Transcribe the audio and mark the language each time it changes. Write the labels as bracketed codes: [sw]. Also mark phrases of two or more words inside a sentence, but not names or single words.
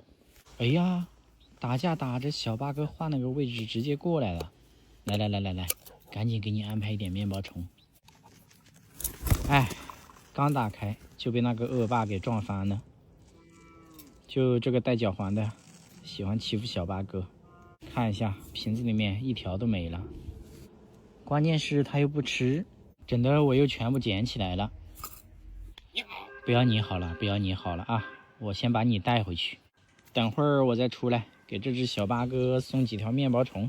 [zh] 哎呀，打架打着，小八哥換了個位置直接過來了。來，趕緊給你安排一點面包蟲。哎，剛打開就被那個惡霸給撞翻了。就這個帶腳環的，喜歡欺負小八哥。看一下瓶子裡面一條都沒了，關鍵是他又不吃，整的我又全部撿起來了。不要你好了，不要你好了啊！我先把你帶回去，等會兒我再出來給這只小八哥送幾條面包蟲。